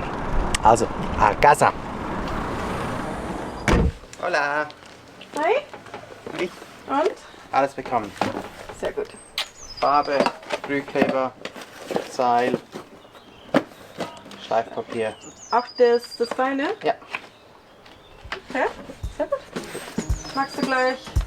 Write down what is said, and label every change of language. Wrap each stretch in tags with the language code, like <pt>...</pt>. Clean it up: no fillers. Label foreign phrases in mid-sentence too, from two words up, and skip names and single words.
<de>Also,</de> <es>a casa! Hola!</es> <en>Hi!</en> <de>Ich Und? alles bekommen. Sehr gut. Farbe, Sprühkleber, Seil, Schleifpapier. Auch das Feine? Ja. Okay, sehr gut. Magst du gleich?</de>